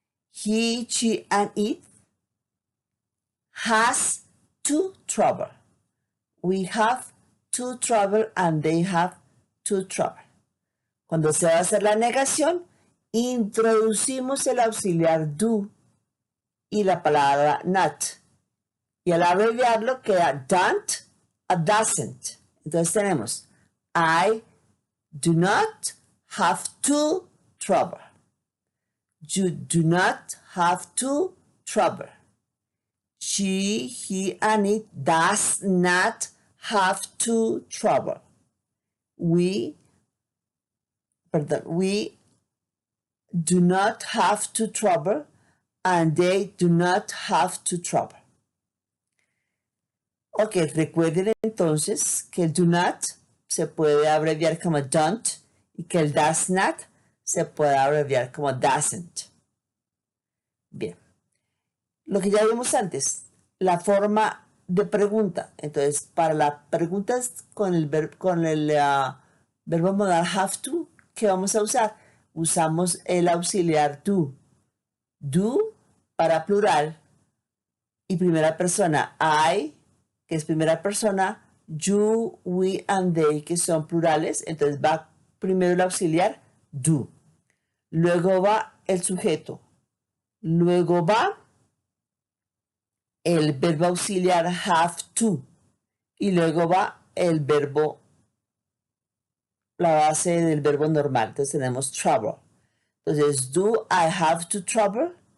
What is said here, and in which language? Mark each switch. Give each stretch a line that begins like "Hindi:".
English: He, she, and it has to travel. We have to travel and they have to travel.
Spanish: Cuando se va a hacer la negación, introducimos el auxiliar do y la palabra not. Y al abreviarlo queda don't a doesn't. Entonces tenemos
English: I do not have to travel. You do not have to travel. She, he, and it does not have to travel. We do not have to travel and they do not have to travel.
Spanish: Ok, recuerden entonces que el do not se puede abreviar como don't y que el does not se puede abreviar como doesn't. Bien. Lo que ya vimos antes, la forma de pregunta. Entonces, para las preguntas con el verbo modal have to, ¿qué vamos a usar? Usamos el auxiliar do. Do para plural y primera persona. I, que es primera persona. You, we, and they, que son plurales. Entonces va primero el auxiliar do. Luego va el sujeto. Luego va el verbo auxiliar have to y luego va el verbo, la base del verbo normal. Entonces tenemos travel. Entonces,
English: do I have to travel?